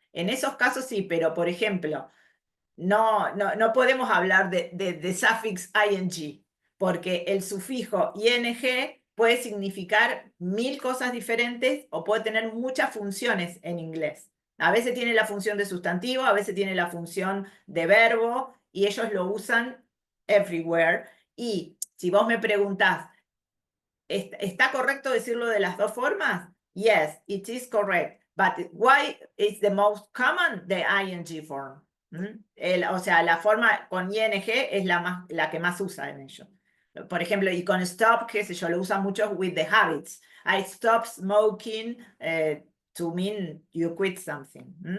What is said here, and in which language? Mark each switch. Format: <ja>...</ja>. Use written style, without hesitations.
<es>En esos casos sí, pero por ejemplo, no podemos hablar de suffix ing, porque el sufijo ing puede significar 1000 cosas diferentes o puede tener muchas funciones en inglés. A veces tiene la función de sustantivo, a veces tiene la función de verbo, y ellos lo usan everywhere. Y si vos me preguntás, ¿está correcto decirlo de las dos formas?</es> <en>Yes, it is correct. But why is the most common the ing form?</en> <es>O sea, la forma con ing es la que más usa en ello. Por ejemplo, y con stop, qué sé yo, lo usan mucho</es> <en>with the habits. I stop smoking to mean you quit something.</en>